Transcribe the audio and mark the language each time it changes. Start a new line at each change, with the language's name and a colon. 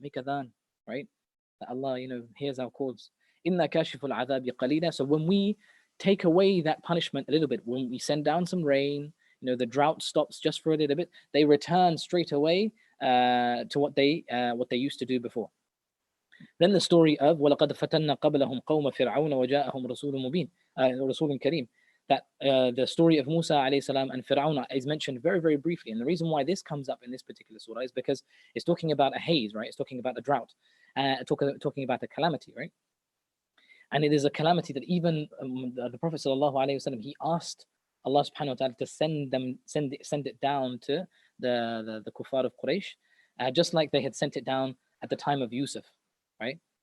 English: Make adhan, right? That Allah, hears our calls.
Arabic: Inna kashiful adhabi qalila.
English: So when we take away that punishment a little bit, when we send down some rain, the drought stops just for a little bit, they return straight away to what they used to do before. Then the story of
Arabic: وَلَقَدْ فَتَنَّا قَبْلَهُمْ قَوْمَ فِرْعَوْنَ وَجَاءَهُمْ رَسُولٌ مُبِينٌ رَسُولٌ كَرِيمٌ.
English: That the story of Musa alayhi salam and Fir'aun is mentioned very, very briefly. And the reason why this comes up in this particular surah is because it's talking about a haze, right? It's talking about a drought, talking about a calamity, right? And it is a calamity that even the Prophet sallallahu alaihi wasallam, he asked Allah subhanahu wa ta'ala to send it down to the kuffar of Quraysh, just like they had sent it down at the time of Yusuf, right?